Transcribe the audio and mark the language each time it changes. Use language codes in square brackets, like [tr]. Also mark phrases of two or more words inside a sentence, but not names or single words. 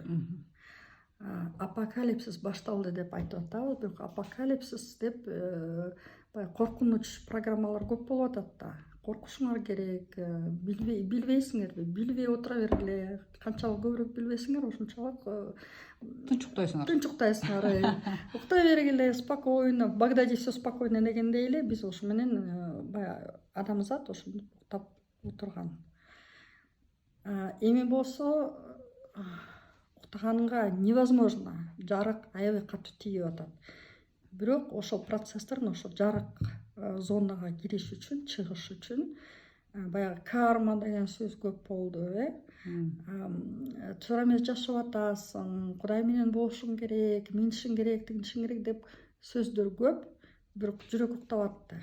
[ky] Апокалипсис башталды деп айтып атабыз, бирок апокалипсис деп коркунуч программалар көп болуп атат да. Коркушуңар керек, билбейсиңерби, билбей отура бергиле. Канчалык көбүрөөк билбесиңер, ошончалык тынчуктайсыңар. Уктай бергиле, [ru] спокойно, в Багдаде все спокойно [ky] дегендей эле биз ошо менен баягы адамзат ошентип уктап отурган. Эми болсо уктаганга невозможно, жарык аябай катуу тийип атат. Бирок ошол процесстер ошо жарык зонага кириш үчүн, чыгыш үчүн баягы карма деген сөз көп болду, туура эмес жашап атасың, Кудай менен болушуң керек, минтишиң керек, тигинтишиң керек деп сөздөр көп, бирок жүрөк уктап атты.